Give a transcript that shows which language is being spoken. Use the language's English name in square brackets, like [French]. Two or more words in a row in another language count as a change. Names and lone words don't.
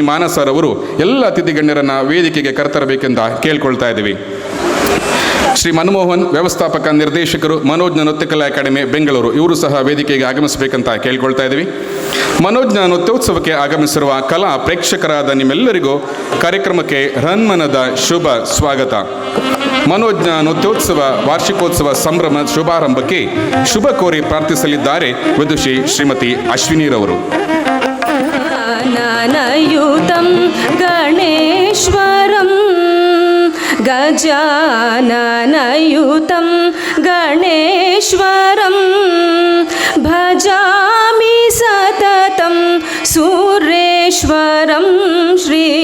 [Kannada] ಮಾನಸರ್ ಅವರು ಎಲ್ಲ ಅತಿಥಿ ಗಣ್ಯರನ್ನು ವೇದಿಕೆಗೆ ಕರೆತರಬೇಕೆಂದು ಕೇಳ್ಕೊಳ್ತಾ ಇದ್ದೀವಿ. ಶ್ರೀ ಮನಮೋಹನ್, ವ್ಯವಸ್ಥಾಪಕ ನಿರ್ದೇಶಕರು, ಮನೋಜ್ಞ ನೃತ್ಯಕಲಾ ಅಕಾಡೆಮಿ, ಬೆಂಗಳೂರು. ಇವರು ಸಹ ವೇದಿಕೆಗೆ ಆಗಮಿಸಬೇಕಂತ ಕೇಳ್ಕೊಳ್ತಾ ಇದ್ದೀವಿ. ಮನೋಜ್ಞ ನೃತ್ಯೋತ್ಸವಕ್ಕೆ ಆಗಮಿಸಿರುವ ಕಲಾ ಪ್ರೇಕ್ಷಕರಾದ ನಿಮ್ಮೆಲ್ಲರಿಗೂ ಕಾರ್ಯಕ್ರಮಕ್ಕೆ ಹೃನ್ಮನದ ಶುಭ ಸ್ವಾಗತ. ಮನೋಜ್ಞ ನೃತ್ಯೋತ್ಸವ ವಾರ್ಷಿಕೋತ್ಸವ ಸಂಭ್ರಮ ಶುಭಾರಂಭಕ್ಕೆ ಶುಭ ಕೋರಿ ಪ್ರಾರ್ಥಿಸಲಿದ್ದಾರೆ ವಿದುಷಿ ಶ್ರೀಮತಿ ಅಶ್ವಿನಿರವರು. [Sanskrit] ಗಣೇಶ್ವರಂ ಗಜಾನನಯುತಂ ಗಣೇಶ್ವರಂ ಭಜಾಮಿ ಸತತಂ ಸೂರೇಶ್ವರಂ ಶ್ರೀ